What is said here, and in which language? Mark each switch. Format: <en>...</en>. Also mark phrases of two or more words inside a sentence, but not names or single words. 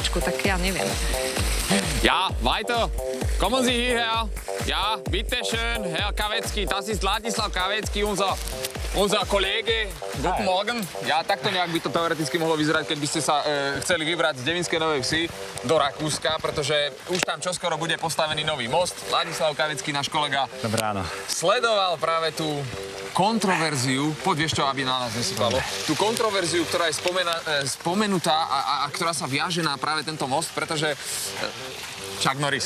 <sk>trošku, tak ja neviem.</sk> <de>Ja, weiter. Kommen Sie hierher. Ja, bitteschön, Herr Kavecký. Das ist Ladislav Kavecký, unser Kollege. Guten Morgen. Ja,</de> <sk>takto nejak by to teoreticky mohlo vyzerať, keď by ste sa chceli vybrať z Devinskej Novej Vsi do Rakúska, pretože už tam čoskoro bude postavený nový most. Ladislav Kavecký, náš kolega, Dobré ráno. sledoval práve tú kontroverziu, poď vieš čo, aby na nás nesypalo, tú kontroverziu, ktorá je spomenutá a ktorá sa viaže na práve tento most, pretože Chuck Norris.</sk>